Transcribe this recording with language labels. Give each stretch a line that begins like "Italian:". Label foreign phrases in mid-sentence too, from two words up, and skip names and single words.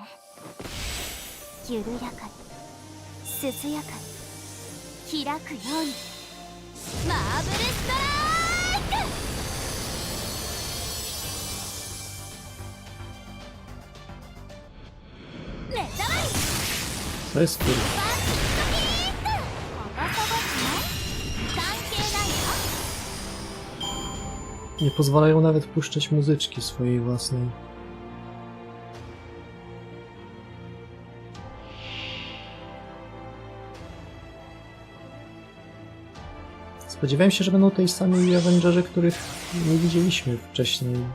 Japanese: 緩やかに涼やかに開くようにマーブルストライク。目覚まり
Polish: Co jest kur... Nie pozwalają nawet puszczać muzyczki swojej własnej. Spodziewałem się, że będą tej samej Avengerzy, których nie widzieliśmy wcześniej.